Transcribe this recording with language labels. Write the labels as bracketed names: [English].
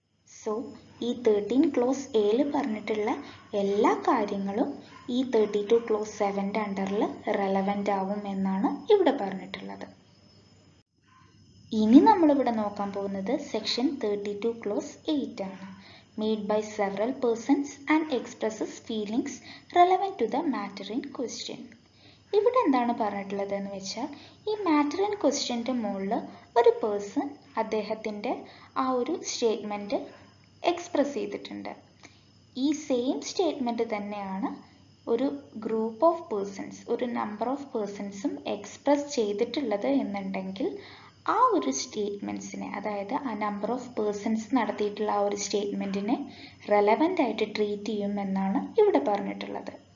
[Malayalam] So ഈ 13 close എയിൽ പറഞ്ഞിട്ടുള്ള എല്ലാ കാര്യങ്ങളും ഈ 32 ക്ലോസ് 7ൻ്റെ അണ്ടറിൽ റെലവൻ്റ് ആവും എന്നാണ് ഇവിടെ പറഞ്ഞിട്ടുള്ളത്. ഇനി നമ്മളിവിടെ നോക്കാൻ പോകുന്നത് സെക്ഷൻ 32 ക്ലോസ് 8 ആണ്. [English] Made by several persons and expresses feelings relevant to the matter in question. [Malayalam] ഇവിടെ എന്താണ് പറഞ്ഞിട്ടുള്ളത് എന്ന് വെച്ചാൽ ഈ മാറ്റർ ഇൻ ക്വസ്റ്റ്യൻ്റെ മുകളിൽ ഒരു പേഴ്സൺ അദ്ദേഹത്തിൻ്റെ ആ ഒരു സ്റ്റേറ്റ്മെൻറ്റ് എക്സ്പ്രസ് ചെയ്തിട്ടുണ്ട്. ഈ സെയിം സ്റ്റേറ്റ്മെൻറ്റ് തന്നെയാണ് ഒരു ഗ്രൂപ്പ് ഓഫ് പേഴ്സൺസ്, ഒരു നമ്പർ ഓഫ് പേഴ്സൺസും എക്സ്പ്രസ് ചെയ്തിട്ടുള്ളത് എന്നുണ്ടെങ്കിൽ ആ ഒരു സ്റ്റേറ്റ്മെൻറ്റ്സിനെ, അതായത് ആ നമ്പർ ഓഫ് പേഴ്സൺസ് നടത്തിയിട്ടുള്ള ആ ഒരു സ്റ്റേറ്റ്മെൻറ്റിനെ റെലവൻ്റ് ആയിട്ട് ട്രീറ്റ് ചെയ്യുമെന്നാണ് ഇവിടെ പറഞ്ഞിട്ടുള്ളത്.